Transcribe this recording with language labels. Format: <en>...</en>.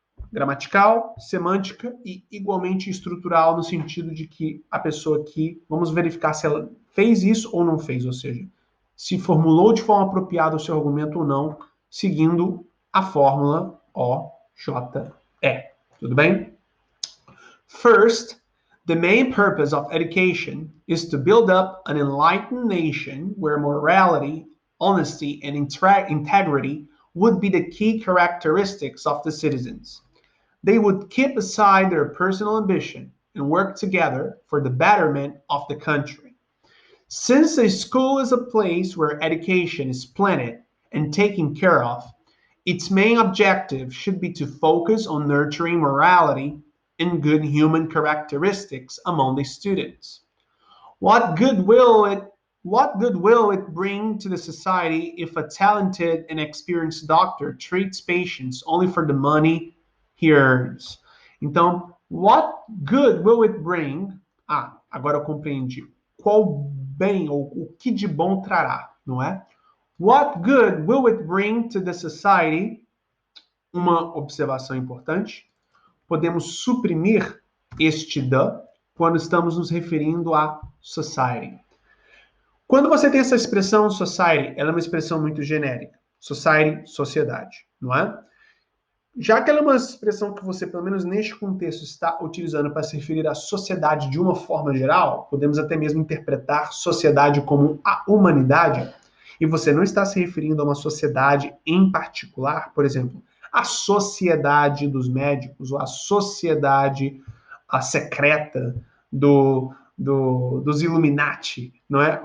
<pt>Gramatical, semântica e igualmente estrutural, no sentido de que a pessoa aqui, vamos verificar se ela fez isso ou não fez, ou seja, se formulou de forma apropriada o seu argumento ou não, seguindo a fórmula OJE. Tudo bem?</pt> <en>First, the main purpose of education is to build up an enlightened nation where morality, honesty, and integrity would be the key characteristics of the citizens. They would keep aside their personal ambition and work together for the betterment of the country. Since a school is a place where education is planned and taken care of, its main objective should be to focus on nurturing morality and good human characteristics among the students. What good will it bring to the society if a talented and experienced doctor treats patients only for the money he earns? Então, what good will it bring?</en> <pt>Agora eu compreendi. Qual bem ou o que de bom trará, não é?</pt> <en>What good will it bring to the society?</en> <pt>Uma observação importante. Podemos suprimir este the quando estamos nos referindo a society. Quando você tem essa expressão society, ela é uma expressão muito genérica. Society, sociedade, não é? Já que ela é uma expressão que você, pelo menos neste contexto, está utilizando para se referir à sociedade de uma forma geral, podemos até mesmo interpretar sociedade como a humanidade, e você não está se referindo a uma sociedade em particular, por exemplo, a sociedade dos médicos, ou a sociedade secreta dos Illuminati, não é?</pt>